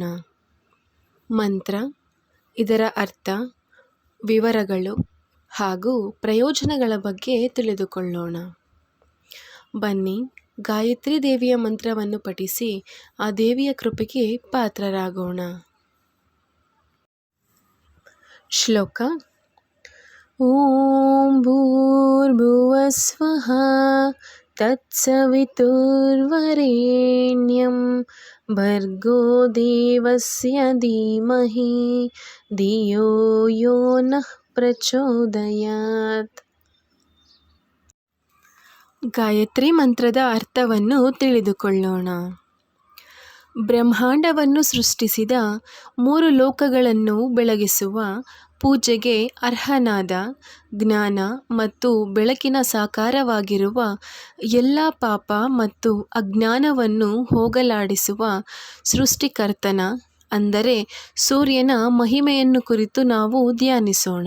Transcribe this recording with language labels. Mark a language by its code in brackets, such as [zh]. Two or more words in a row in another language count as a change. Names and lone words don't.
[kn] ಮಂತ್ರ, ಇದರ ಅರ್ಥ, ವಿವರಗಳು ಹಾಗೂ ಪ್ರಯೋಜನಗಳ ಬಗ್ಗೆ ತಿಳಿದುಕೊಳ್ಳೋಣ. ಬನ್ನಿ, ಗಾಯತ್ರಿ ದೇವಿಯ ಮಂತ್ರವನ್ನು ಪಠಿಸಿ ಆ ದೇವಿಯ ಕೃಪೆಗೆ ಪಾತ್ರರಾಗೋಣ. ಶ್ಲೋಕ: [sa] ಓಂ ಭೂರ್ಭುವಸ್ವಃ ತತ್ಸವಿತುರ್ವರೆಣ್ಯಂ ಭರ್ಗೋ ದೇವಸ್ಯ ಧೀಮಹಿ ಧಿಯೋ ಯೋ ನಃ ಪ್ರಚೋದಯಾತ್. [kn] ಗಾಯತ್ರಿ ಮಂತ್ರದ ಅರ್ಥವನ್ನು ತಿಳಿದುಕೊಳ್ಳೋಣ. ಬ್ರಹ್ಮಾಂಡವನ್ನು ಸೃಷ್ಟಿಸಿದ 3 ಲೋಕಗಳನ್ನು ಬೆಳಗಿಸುವ, ಪೂಜೆಗೆ ಅರ್ಹನಾದ, ಜ್ಞಾನ ಮತ್ತು ಬೆಳಕಿನ ಸಾಕಾರವಾಗಿರುವ, ಎಲ್ಲ ಪಾಪ ಮತ್ತು ಅಜ್ಞಾನವನ್ನು ಹೋಗಲಾಡಿಸುವ ಸೃಷ್ಟಿಕರ್ತನ ಅಂದರೆ ಸೂರ್ಯನ ಮಹಿಮೆಯನ್ನು ಕುರಿತು ನಾವು ಧ್ಯಾನಿಸೋಣ.